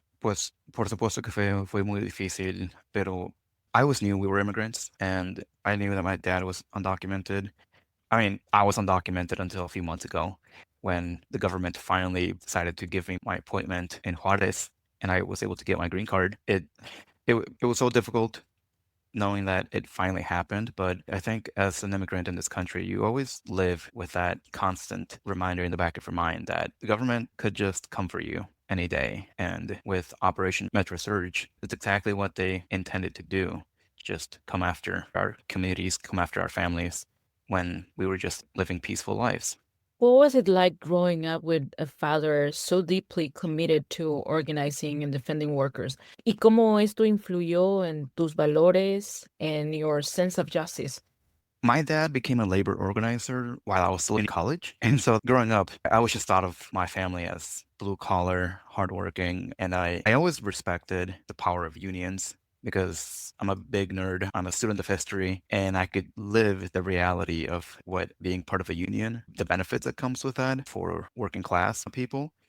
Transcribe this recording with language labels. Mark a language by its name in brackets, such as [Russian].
[English] Pues por supuesto que fue muy difícil, pero I always knew we were immigrants, and I knew that my dad was undocumented. I mean, I was undocumented until a few months ago when the government finally decided to give me my appointment in Juarez, and I was able to get my green card. It was so difficult knowing that it finally happened, but I think as an immigrant in this country, you always live with that constant reminder in the back of your mind that the government could just come for you any day. And with Operation Metro Surge, it's exactly what they intended to do. Just come after our communities, come after our families when we were just living peaceful lives. What was it like growing up with a father so deeply committed to organizing and defending workers? [Spanish] ¿Y cómo esto influyó en tus valores and your sense of justice? [English] My dad became a labor organizer while I was still in college. And so growing up, I always just thought of my family as blue collar, hardworking. And I always respected the power of unions because I'm a big nerd. I'm a student of history and I could live the reality of what being part of a union, the benefits that comes with that for working class people.